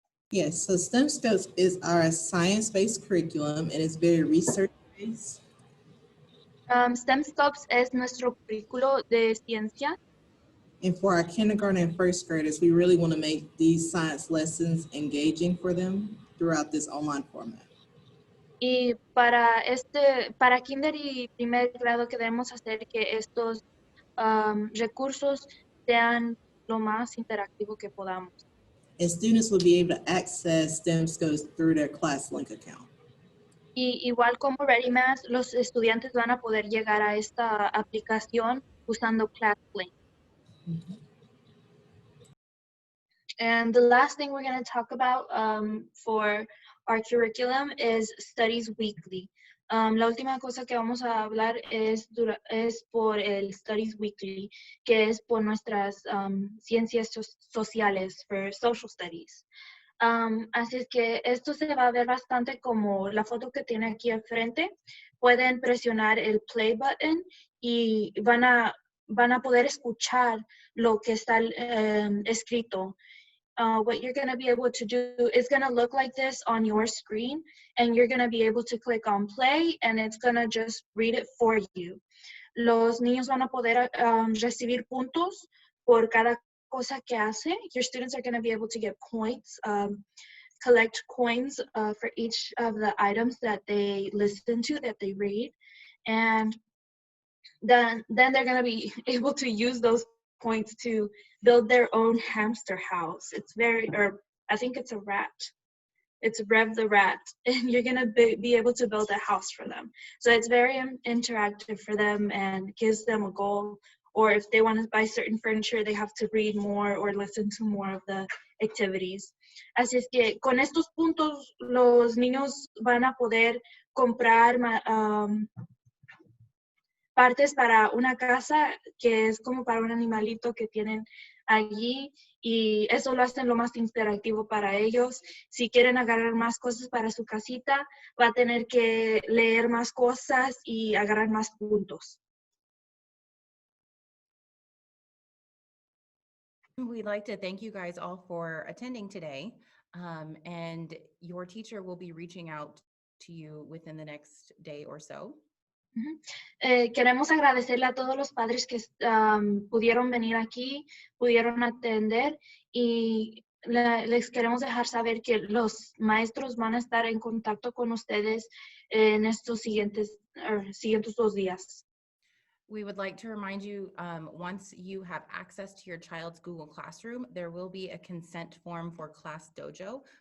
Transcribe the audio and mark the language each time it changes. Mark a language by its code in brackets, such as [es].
[en] Yes, so STEM Scopes is our science-based curriculum and it's very research-based. [es] STEM Scopes es nuestro currículo de ciencia. [en] And for our kindergarten and first graders, we really want to make these science lessons engaging for them throughout this online format. [es] Y para kinder y primer grado queremos hacer que estos recursos sean lo más interactivo que podamos. [en] And students will be able to access STEM Scopes through their class link account. [es] Y igual como ReadyMath, los estudiantes van a poder llegar a esta aplicación usando ClassLink. [en] And the last thing we're going to talk about for our curriculum is Studies Weekly. [es] La última cosa que vamos a hablar es por el Studies Weekly, que es por nuestras ciencias sociales, [en] for social studies. [es] Así es que esto se va a ver bastante como la foto que tiene aquí al frente. Pueden presionar el play button y van a poder escuchar lo que está escrito. [en] What you're going to be able to do is going to look like this on your screen, and you're going to be able to click on play, and it's going to just read it for you. [es] Los niños van a poder recibir puntos por cada cosa que hace. [en] Your students are going to be able to get points, collect coins for each of the items that they listen to, that they read, and then they're going to be able to use those points to build their own hamster house. I think it's a rat. It's Rev the Rat, and you're going to be able to build a house for them. So it's very interactive for them and gives them a goal. Or if they want to buy certain furniture, they have to read more or listen to more of the activities. [es] Así es que con estos puntos, los niños van a poder comprar partes para una casa que es como para un animalito que tienen allí, y eso lo hacen lo más interactivo para ellos. Si quieren agarrar más cosas para su casita, va a tener que leer más cosas y agarrar más puntos. [en] We'd like to thank you guys all for attending today, and your teacher will be reaching out to you within the next day or so. [es] Queremos agradecerle a todos los padres que pudieron venir aquí, pudieron atender, y les queremos dejar saber que los maestros van a estar en contacto con ustedes en estos siguientes 2 días. [en] We would like to remind you, once you have access to your child's Google Classroom, there will be a consent form for Class Dojo.